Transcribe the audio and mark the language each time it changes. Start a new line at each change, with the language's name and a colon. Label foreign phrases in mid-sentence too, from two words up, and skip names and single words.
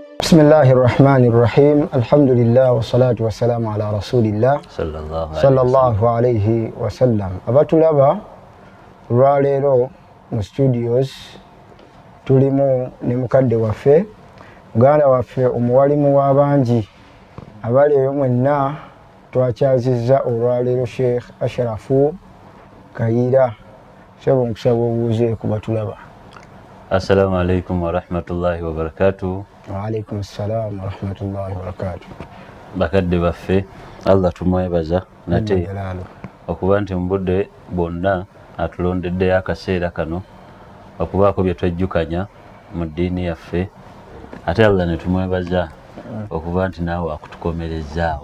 Arabic: بسم الله الرحمن الرحيم الحمد لله والصلاة والسلام على رسول الله صلى الله عليه وسلم.
Ganda: abatulaba lwaleero mu studios tulimu ne mukadde waffe muganda waffe omuwalimu w'abangi abaleero mwenna twakyazizza olwaleero Sheikh Ashrafu Kayiira. Sebo nkusaba obuuze ku batulaba.
Arabic: السلام عليكم ورحمة الله وبركاته. وعليكم السلام ورحمة الله وبركاته.
Ganda: Bakadde baffe Allah tumwebaza nate okuba nti mu budde bwonna atulondeddeyo akaseera kano okubaako bye twejjukanya mu ddiini yaffe, ate Allah ne tumwebaza okuba nti naawe akutukomerezaawo.